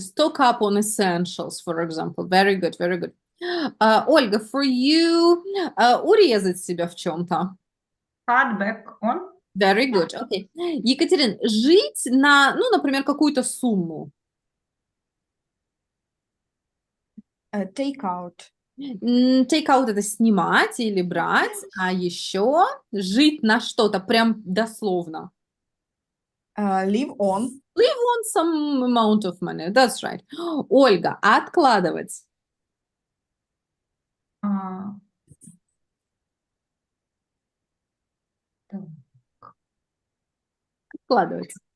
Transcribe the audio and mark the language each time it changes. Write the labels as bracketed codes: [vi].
[en] Stock up on essentials, for example. Very good, very good. [ru] Ольга, [en] for you, [ru] урезать себя в чем-то. [en] Cut back on. Very good. Okay. [ru] Екатерин, жить на, ну, например, какую-то сумму. [en] Take out. Take out [ru] это снимать или брать, а еще жить на что-то, прям дословно. [en] Live on. Live on some amount of money. That's right. Ольга, [ru] откладывать. Откладывать.